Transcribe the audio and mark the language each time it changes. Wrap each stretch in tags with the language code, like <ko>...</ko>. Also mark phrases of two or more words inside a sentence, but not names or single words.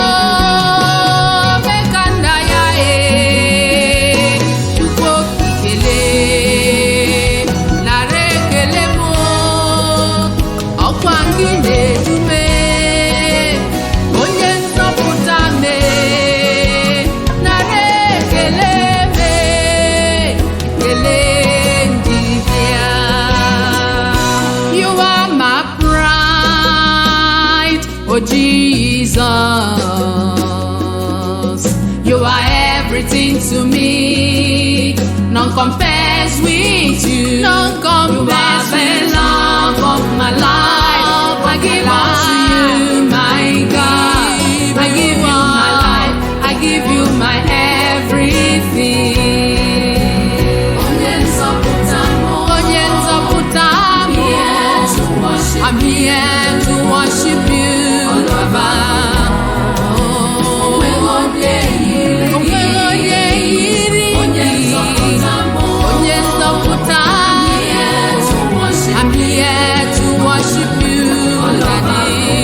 <ig>Oh, mekanda ya, eh, Chukwu okikele, nara ekele m, ọkwa gị na-edu m, onye nzọpụta m, nara ekele m, ekele ndị bịa.</ig> <en>You are my pride, oh Jesus. You are everything to me. None compares with you. None compares you are the love of my life. I give all to you, my God. I give you my life. I give you my everything.</en> <ig>Onye nzọpụta m. Onye nzọpụta m.</ig> <en>I'm here to worship you, Baba.</en> <ig>Onweghị onye yiri gị. Onye nzọpụta m.</ig> <en>I'm here to worship you, Daddy.</en>